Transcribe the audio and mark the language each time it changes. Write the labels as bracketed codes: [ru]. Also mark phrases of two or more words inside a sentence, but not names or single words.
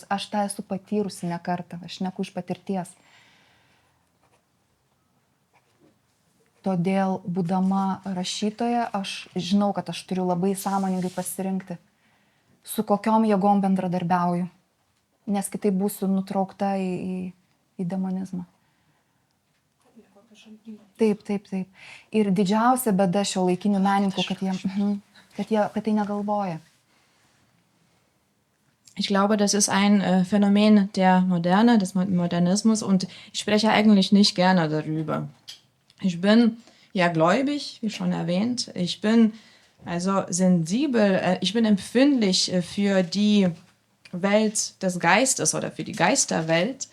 [lt] Aš tą esu patyrusi ne kartą, aš šneku iš patirties. Todėl, būdama rašytoja, aš žinau, kad aš turiu labai sąmoningai pasirinkti, su kokiom jėgom bendradarbiauju, nes kitaip būsiu nutraukta į demonizmą. Taip. Ir didžiausia bėda šiuolaikinių menininkų, kad tai negalvoja. [de] Ich glaube, das ist ein Phänomen der Moderne, des Modernismus, und ich spreche eigentlich nicht gerne darüber. Ich bin ja gläubig, wie schon erwähnt. Ich bin also sensibel, ich bin empfindlich für die Welt des Geistes oder für die Geisterwelt.